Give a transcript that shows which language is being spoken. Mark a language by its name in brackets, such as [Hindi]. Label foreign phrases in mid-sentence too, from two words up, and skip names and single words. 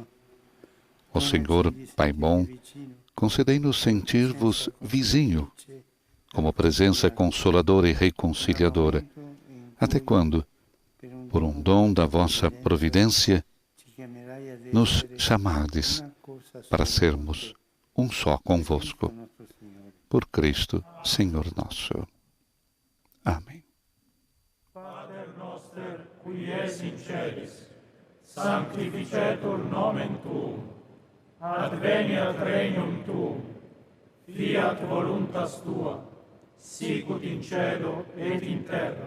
[Portuguese] Ó Senhor, Pai bom, concedei-nos sentir-vos vizinho, como presença consoladora e reconciliadora, até quando, por um dom da vossa providência, nos chamardes para sermos um só convosco. Por Cristo, Senhor nosso. Amém. [Latin] Pater noster, qui es in celis, sanctificetur nomen tuum, adveniat regnum tuum, fiat voluntas tua, sicut in cielo et in terra.